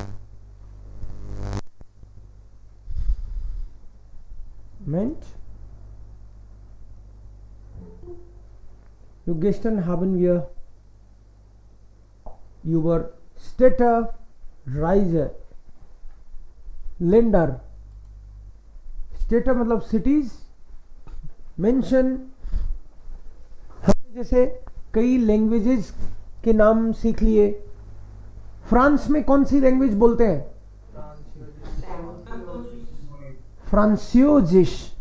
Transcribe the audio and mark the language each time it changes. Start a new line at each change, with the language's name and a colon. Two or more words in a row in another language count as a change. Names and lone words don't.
German: Moment. Gestern haben wir über Städte, Reise, Länder.
Hindi: Städte मतलब cities. मेंशन. हमने जैसे कई लैंग्वेजेस के नाम सीख लिए. फ्रांस में कौन सी लैंग्वेज बोलते हैं? फ्रांसियोजिश.